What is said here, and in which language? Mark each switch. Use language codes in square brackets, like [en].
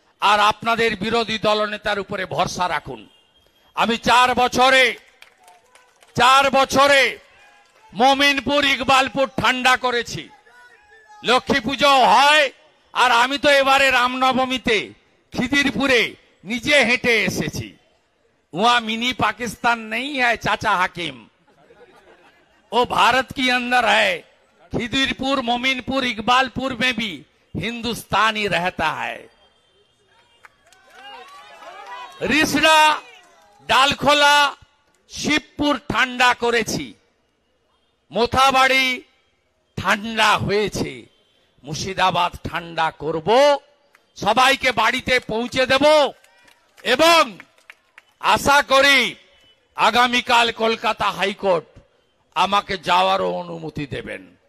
[bn] আর আপনাদের বিরোধী দলনেতার উপরে ভরসা রাখুন। আমি 4 বছরে মোমিনপুর ইকবালপুর ঠান্ডা করেছি, লক্ষ্মী পুজো হয়। আর আমি তো এবারে রামনবমীতে খিদিরপুরে নিজে হেঁটে এসেছি। [hi] वहां मिनी पाकिस्तान नहीं है चाचा हाकिम, वो भारत के अंदर है। खिदिरपुर मोमिनपुर इकबालपुर में भी हिंदुस्तान ही रहता है। [bn] रिसड़ा डालखोला शिवपुर ঠান্ডা করেছি, মোথাবাড়ি ঠান্ডা হয়েছে, মুর্শিদাবাদ ঠান্ডা করব, সবাইকে বাড়িতে পৌঁছে দেব এবং আশা করি আগামীকাল কলকাতা হাইকোর্ট আমাকে যাওয়ারও অনুমতি দেবেন।